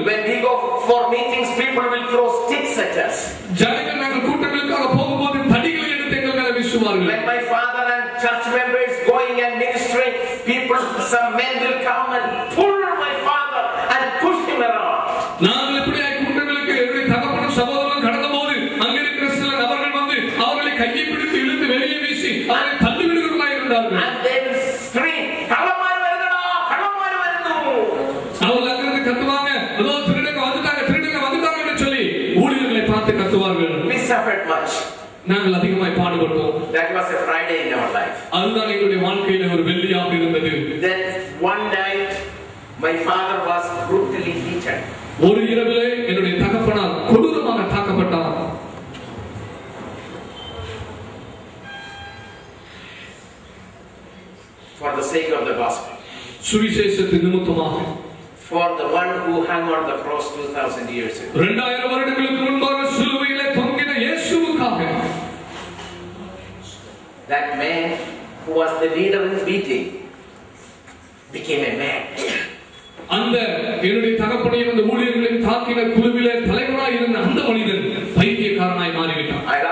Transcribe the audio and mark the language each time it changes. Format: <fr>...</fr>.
<en>When we go for meetings, people will throw sticks at us.</en> <ta>ஜனங்கள் நாங்கள் கூட்டங்களுக்காக போகும்போது தடிகளை எடுத்து எங்கள் மேல வீசுவார்கள்.</ta> <en>When my father and church members going and ministering, people, some men will come and pull my father and push him around.</en> <ta>நாங்கள் இப்படியாய் கூட்டங்களுக்கு என்னுடைய தகப்பனும் சகோதரனும் கடந்தபோது அங்க இருக்கிற சில நபர்கள் வந்து அவர்களை கையை பிடித்து இழுத்து வெளியே வீசி அவரை தள்ளி விடுகிறவர்களாய் இருந்தார்கள்.</ta> <en>And they will scream,</en> <ml>"Kalamaru varudada, kalamaru varudu."</ml> <ta>அவர்கள் அங்கிருந்து கத்துவாங்க, அதோ திருடங்க வந்துட்டாங்க என்று சொல்லி ஊழியர்களை பார்த்து கத்துவார்கள்.</ta> <en>We suffered much.</en> <ta>நாங்கள் அதிகமாய் பாடுபட்டோம்.</ta> <en>That was a Friday in our life.</en> <ta>அதுதான் எங்களுடைய வாழ்க்கையில ஒரு வெள்ளியாக இருந்தது.</ta> <en>Then one night my father was brutally beaten.</en> <ta>ஒரு இரவிலே என்னுடைய தகப்பனார் கொடூரமாக தாக்கப்பட்டார்.</ta> <en>For the sake of the gospel.</en> <ta>சுவிசேஷத்தின் நிமித்தமாக.</ta> <en>For the one who hung on the cross 2000 years ago.</en> <ta>2000 வருடங்களுக்கு முன்பாக சிலுவையிலே தொங்கின இயேசுவுக்காக.</ta> <en>That man who was the leader in beating became a man.</en> <ta>அந்த என்னுடைய தகப்பனையும் அந்த ஊழியர்களையும் தாக்கின குழுவிலே தலைவராய் இருந்த அந்த மனிதன் பைத்தியக்காரனாய் மாறிவிட்டான்.</ta>